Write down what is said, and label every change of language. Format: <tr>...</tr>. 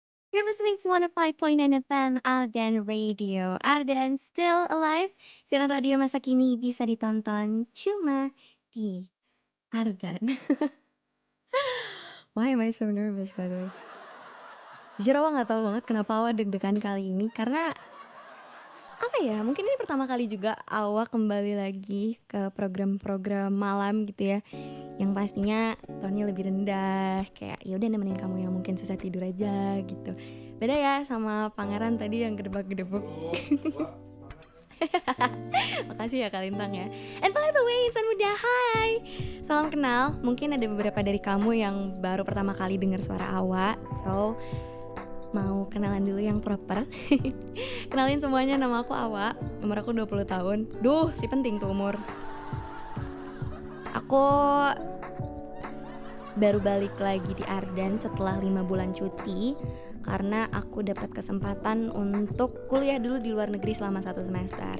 <en>You're listening to 105.9 FM Ardan Radio. Ardan still alive.</en> <id>Siaran radio masa kini bisa ditonton cuma di Ardan.</id> <en>Why am I so nervous by the way?</en> <id>Jujur Awa gak tahu banget kenapa Awa deg-degan kali ini. Karena apa ya, mungkin ini pertama kali juga Awa kembali lagi ke program-program malam gitu ya, yang pastinya tonnya lebih rendah, kayak ya udah nemenin kamu yang mungkin susah tidur aja gitu. Beda ya sama Pangeran tadi yang gedebak-gedebuk. Makasih ya Kak Lintang ya.</id> <en>And by the way, insan muda, hai.</en> <id>Salam kenal. Mungkin ada beberapa dari kamu yang baru pertama kali dengar suara Awa. So, mau kenalan dulu yang proper. Kenalin semuanya, nama aku Awa. Umur aku 20 tahun. Duh, si penting tuh umur. Aku baru balik lagi di Ardan setelah 5 bulan cuti karena aku dapat kesempatan untuk kuliah dulu di luar negeri selama 1 semester.</id>